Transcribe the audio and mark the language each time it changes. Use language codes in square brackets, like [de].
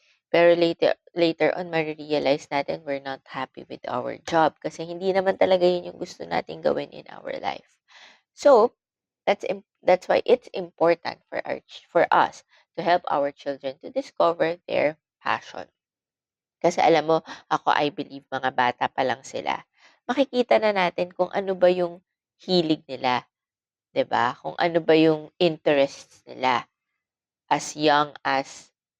[tl] Pero [en] later on, [tl] marirealize natin [en] we're not happy with our job [tl] kasi hindi naman talaga yun yung gusto nating gawin [en] in our life. So, that's why it's important for us to help our children to discover their passion. [tl] Kasi alam mo, ako [en] I believe [tl] mga bata pa lang sila. Makikita na natin kung ano ba yung hilig nila, 'di ba? Kung ano ba yung interests nila [en] as young as